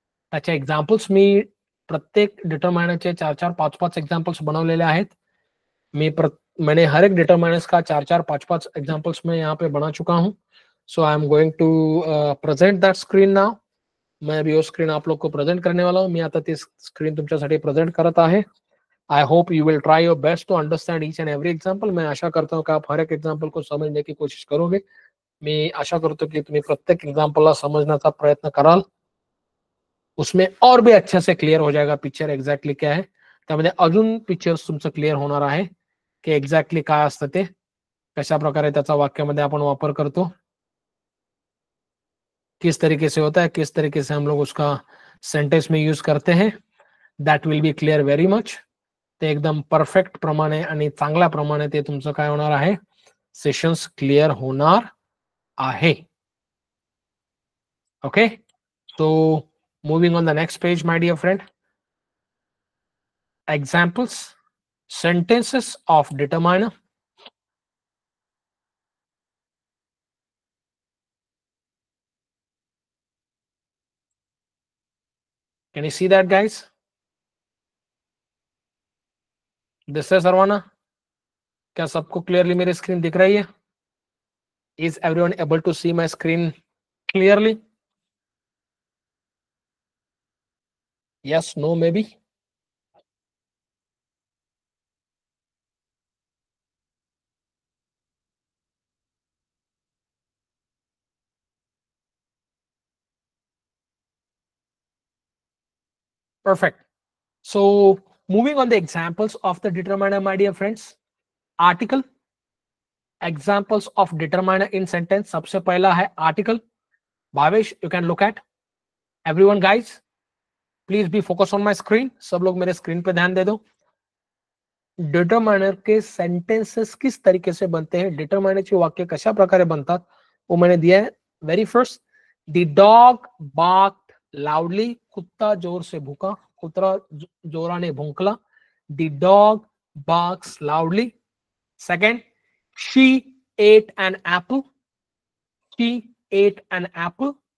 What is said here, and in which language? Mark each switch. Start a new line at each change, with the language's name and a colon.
Marathi: त्याच्या एक्झाम्पल्स मी प्रत्येक डिटरमायनरचे 4-4, 5-5 एग्जाम्पल्स बनवलेले आहेत.
Hindi: मैंने हर एक डिटरमाइनर्स का 4-4, 5-5 एग्जाम्पल्स में यहाँ पे बना चुका हूँ.
English: So I am going to present that screen now.
Hindi: मैं अभी वो स्क्रीन आप लोग को प्रेजेंट करने वाला हूँ.
Marathi: मी आता ती स्क्रीन तुमच्यासाठी प्रेजेंट करत आहे.
English: I hope you will try your best to understand each and every example.
Hindi: मैं आशा करता हूँ कि आप हर एक एग्जाम्पल को समझने की कोशिश करोगे.
Marathi: मी आशा करतो की तुम्ही प्रत्येक एग्जाम्पलला समजण्याचा प्रयत्न कराल.
Hindi: उसमें और भी अच्छे से क्लियर हो जाएगा पिक्चर
Marathi: एक्झॅक्टली काय आहे. त्यामध्ये अजून पिक्चर्स तुमचं क्लियर होणार आहे की एक्झॅक्टली काय असतं ते, कशा प्रकारे त्याचा वाक्यामध्ये आपण वापर करतो,
Hindi: किस तरीके से होता है, किस तरीके से हम लोग उसका सेंटेंस में यूज करते हैं.
English: That will be clear very much.
Marathi: ते एकदम परफेक्ट प्रमाणे आणि चांगल्या प्रमाणे ते तुमचं काय होणार आहे, सेशन्स क्लिअर होणार आहे.
English: Okay, so moving on the next page my dear friend. Examples, sentences of determiner. Can you see that, guys? This is Sarvana.
Hindi: क्या सबको क्लियरली मेरी स्क्रीन दिख रही है?
English: Is everyone able to see my screen clearly? Yes, no, maybe. Perfect. So moving on the examples of the determiner, my dear friends. Article. Examples of determiner in sentence.
Hindi: सबसे पहला है article.
English: Bhavesh, you can look at. Everyone, guys, please be focused on my screen.
Hindi: सब लोग मेरे screen पे ध्यान दे दो. Determiner के सेंटेंसेस किस तरीके से बनते हैं,
Marathi: डिटरमाइनरचे वाक्य कशा प्रकारे बनतात,
Hindi: वो मैंने दिया है.
English: Very first, the dog barked loudly.
Hindi: कुत्ता जोर से भूका,
Marathi: कुत्ता जोराने भूंकला.
English: The dog barks loudly. Second, she ate an apple. She ate an apple.